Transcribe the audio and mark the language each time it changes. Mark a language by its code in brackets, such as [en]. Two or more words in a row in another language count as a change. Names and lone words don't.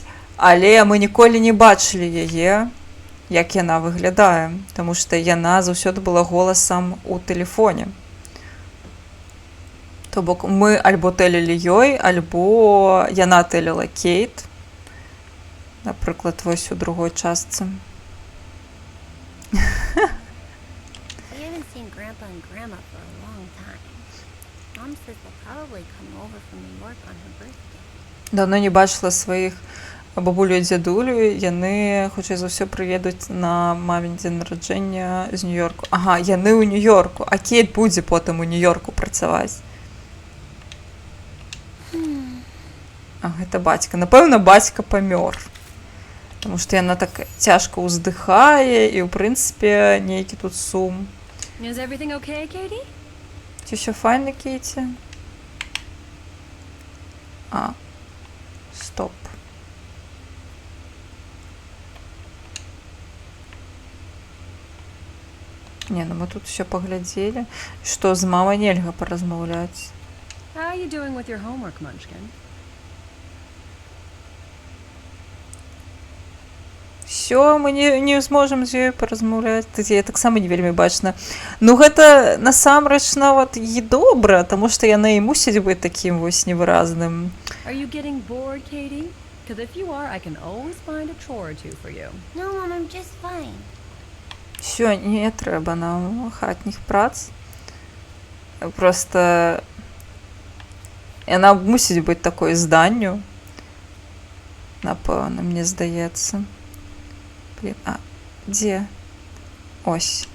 [be] Але мы ніколі не бачылі яе, як яна выглядае, таму што яна заўсёды была голасам у тэлефоне. То бок мы альбо тэлілі ёй, альбо яна тэліла Кейт. Напрыклад, вось у другой частцы. [en] We haven't seen Grandpa and Grandma for a long time. Mom says they'll probably come over from New York on her birthday. [be] Давно не бачыла сваіх бабулю і дзядулю. Яны, хутчэй за ўсё, прыедуць на мамін дзень нараджэння з Нью-Йорку. Ага, яны ў Нью-Йорку, а Кейт будзе потым у Нью-Йорку працаваць. А гэта бацька. Напэўна, бацька памёр. Таму што яна так цяжка ўздыхае і, ў прынцыпе, нейкі тут сум. [en] Is everything okay, Katie? [be] Ці ўсё файна, Кейці? Стоп. [ru] Не, ну мы тут все поглядели. Что, [be] з мамой нельга поразмаўляць? [en] How are you doing with your homework, Munchkin? [be] Все, мы не зможам з ёй паразмаўляць. Тут я таксама не вельмі бачна. Ну гэта насамрэч нават і добра, таму што яна і мусіць быць такім вось невыразным. [en] Are you getting bored, Katie? Because if you are, I can always find a chore or two for you. No, Mom, I'm just fine. [be] Все, не трэба нам хатніх прац. Просто яна мусіць быць такой зданню. Напэўна, мне здаецца. Блин, а дзе? Ось.